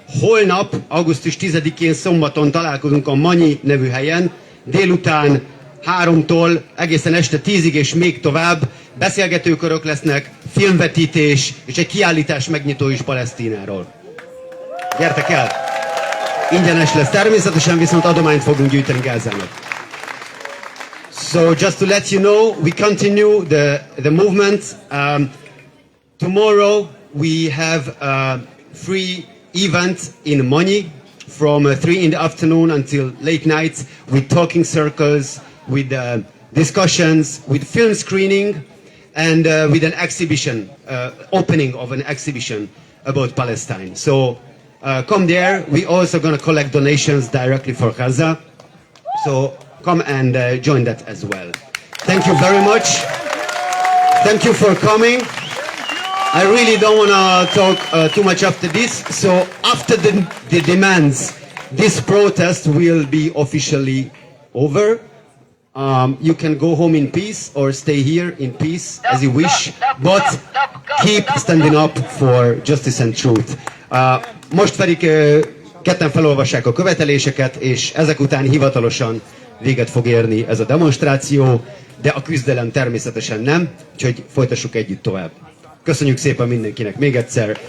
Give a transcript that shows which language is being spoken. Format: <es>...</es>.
<hu>Holnap, augusztus 10-én szombaton találkozunk a Manyi nevű helyen, délután 3-tól egészen este 10-ig és még tovább beszélgetőkörök lesznek, filmvetítés és egy kiállítás megnyitó is Palesztináról. Gyertek el! Ingyenes lesz természetesen, viszont adományt fogunk gyűjteni Gázának.</hu> <en>So just to let you know, we continue the movement. Tomorrow we have free event in Moni from 3 in the afternoon until late night with talking circles, with discussions, with film screening, and with an exhibition, opening of an exhibition about Palestine. So come there. We're also going to collect donations directly for Gaza. So come and join that as well. Thank you very much. Thank you for coming. I really don't want to talk too much after this. So after the demands, this protest will be officially over. You can go home in peace or stay here in peace as you wish, but keep standing up for justice and truth.</en> <hu>Most pedig ketten felolvassák a követeléseket, és ezek után hivatalosan véget fog érni ez a demonstráció, de a küzdelem természetesen nem, úgyhogy folytassuk együtt tovább. Köszönjük szépen mindenkinek még egyszer.</hu>